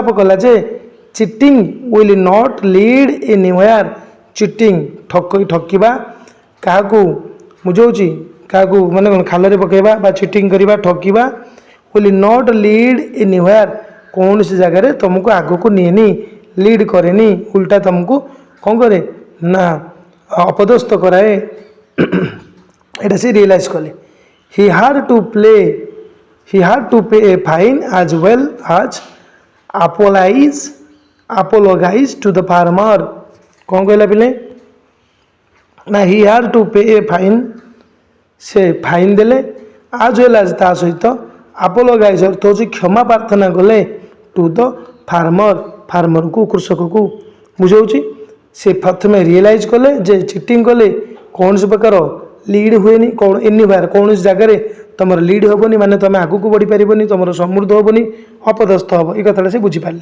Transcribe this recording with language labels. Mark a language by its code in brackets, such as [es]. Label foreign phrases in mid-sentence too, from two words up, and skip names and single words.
[or] କଲା ଯେ, [en] cheating will not lead anywhere, [or] ଚିଟିଂ ଠକିବା, କାହାକୁ ବୁଝାଉଛି, କାହାକୁ ମାନେ କ'ଣ ଖାଲରେ ପକାଇବା ବା ଚିଟିଂ କରିବା, ଠକିବା, [en] will not lead anywhere, [or] କୌଣସି ଜାଗାରେ ତୁମକୁ ଆଗକୁ ନିଏନି, ଲିଡ୍ କରେନି, ଉଲ୍ଟା ତୁମକୁ କ'ଣ କରେ ନା ଅପଦସ୍ଥ କରାଏ ଏଇଟା ସେ ରିଏଲାଇଜ୍ କଲେ। [en] he had to pay a fine as well as apologize to the farmer। [or] କ'ଣ କହିଲା ପିଲେ ନା [en] he had to pay a fine, [or] ସେ ଫାଇନ୍ ଦେଲେ, [en] as well as [or] ତା ସହିତ ଆପୋଲୋଗାଇଜ୍ ଅର୍ଥ ହେଉଛି କ୍ଷମା ପ୍ରାର୍ଥନା କଲେ [en] to the farmerକୁ [or] କୃଷକକୁ। ବୁଝାଉଛି ସେ ପ୍ରଥମେ ରିଏଲାଇଜ୍ କଲେ ଯେ ଚିଟିଂ କଲେ କୌଣସି ପ୍ରକାର ଲିଡ୍ ହୁଏନି, ଏନିୱାର କୌଣସି ଜାଗାରେ ତୁମର ଲିଡ୍ ହେବନି, ମାନେ ତୁମେ ଆଗକୁ ବଢ଼ିପାରିବନି, ତୁମର ସମୃଦ୍ଧ ହେବନି, ଅପଦସ୍ଥ ହେବ, ଏ କଥାଟା ସେ ବୁଝିପାରିଲେ।